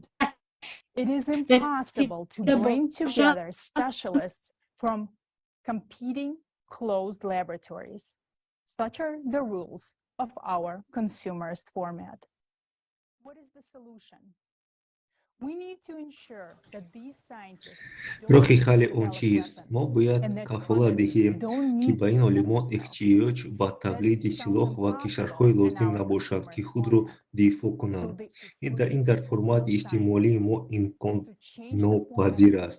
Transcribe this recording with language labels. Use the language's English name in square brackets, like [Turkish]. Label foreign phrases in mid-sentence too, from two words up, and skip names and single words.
[English] It is impossible to bring together specialists from competing closed laboratories. Such are the rules of our consumerist format. What is the solution? We need to ensure that these scientists [Tajik] роҳи халли он чист? мо бояд кафолат диҳем ки ба ин олимон эҳтиёҷ ба тавлиди силоҳ ва кишварҳое лозим набошад ки худро дифоъ кунанд. ин дар формати истеъмолии мо имконнопазир аст.